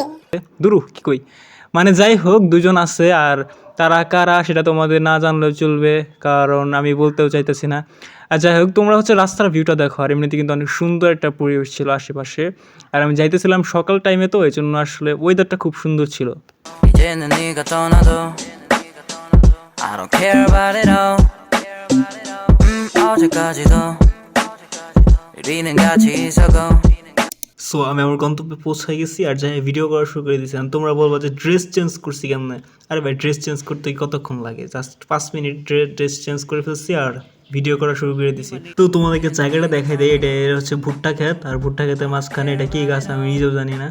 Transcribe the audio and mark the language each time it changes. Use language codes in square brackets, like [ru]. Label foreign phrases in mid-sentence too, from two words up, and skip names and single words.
[bn] দুরু কি কই, মানে যাই হোক দুজন আছে। আর তারা কারা সেটা তোমাদের না জানলেও চলবে, কারণ আমি বলতেও চাইতেছি না। আর যাই হোক, তোমরা হচ্ছে রাস্তার ভিউটা দেখো। আর এমনিতে কিন্তু অনেক সুন্দর একটা পরিবেশ ছিল আশেপাশে। আর আমি যাইতেছিলাম সকাল টাইমে, তো এই জন্য আসলে ওয়েদারটা খুব সুন্দর ছিল। [ko] 이제는 네가 떠나도 [en] I don't care about it all. [ko] 어제까지도 우리는 같이 있었고. [bn] সো আমি আমার গন্তব্যে পৌঁছে গেছি, আর যাই ভিডিও করা শুরু করে দিয়েছি। তোমরা বলবো যে [en] dress change [bn] করছি কেমন? আরে ভাই, [en] dress change [bn] করতে কতক্ষণ লাগে? জাস্ট 5 মিনিট [en] dress change [bn] করে ফেলছি আর ভিডিও করা শুরু করে দিছি। তো তোমাদেরকে জায়গাটা দেখাই দেয়। এটা হচ্ছে ভুট্টা ক্ষেত, আর ভুট্টা ক্ষেতের মাঝখানে এটা কি গাছ আমি নিজেও জানি না।